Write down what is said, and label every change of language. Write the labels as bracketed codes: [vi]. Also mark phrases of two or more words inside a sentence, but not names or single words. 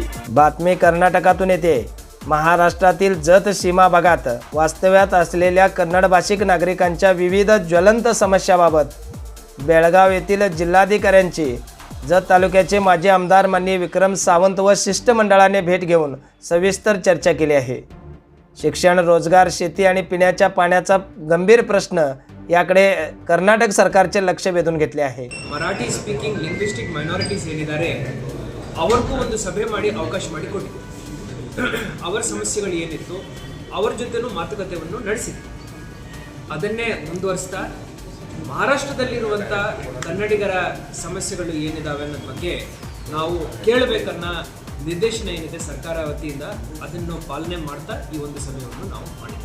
[mr] बातमी कर्नाटकातून येते. महाराष्ट्रातील जत सीमा भागात वास्तव्यात असलेल्या कन्नड भाषिक नागरिकांच्या विविध ज्वलंत समस्याबाबत बेळगाव येथील जिल्हाधिकाऱ्यांची जत तालुक्याचे माजी आमदार माननीय विक्रम सावंत व शिष्टमंडळाने भेट घेऊन सविस्तर चर्चा केली आहे. शिक्षण, रोजगार, शेती आणि पिण्याच्या पाण्याचा गंभीर प्रश्न याकडे कर्नाटक सरकारचे लक्ष वेधून घेतले आहे. [en] Marathi speaking linguistic minorities [kn] ಏನಿದ್ದಾರೆ ಅವರಿಗೂ ಒಂದು ಸಭೆ ಮಾಡಿ ಅವಕಾಶ ಮಾಡಿಕೊಟ್ಟಿದೆ. ಅವರ ಸಮಸ್ಯೆಗಳು ಏನಿತ್ತು ಅವರ ಜೊತೆನೂ ಮಾತುಕತೆಯನ್ನು ನಡೆಸಿದೆ. ಅದನ್ನೇ ಮುಂದುವರಿಸ್ತಾ ಮಹಾರಾಷ್ಟ್ರದಲ್ಲಿರುವಂಥ ಕನ್ನಡಿಗರ ಸಮಸ್ಯೆಗಳು ಏನಿದಾವೆ ಅನ್ನೋದ್ರ ಬಗ್ಗೆ ನಾವು ಕೇಳಬೇಕನ್ನ ನಿರ್ದೇಶನ ಏನಿದೆ ಸರ್ಕಾರ ವತಿಯಿಂದ ಅದನ್ನು ಪಾಲನೆ ಮಾಡ್ತಾ ಈ ಒಂದು ಸಭೆಯನ್ನು ನಾವು ಮಾಡಿದ್ದೇವೆ.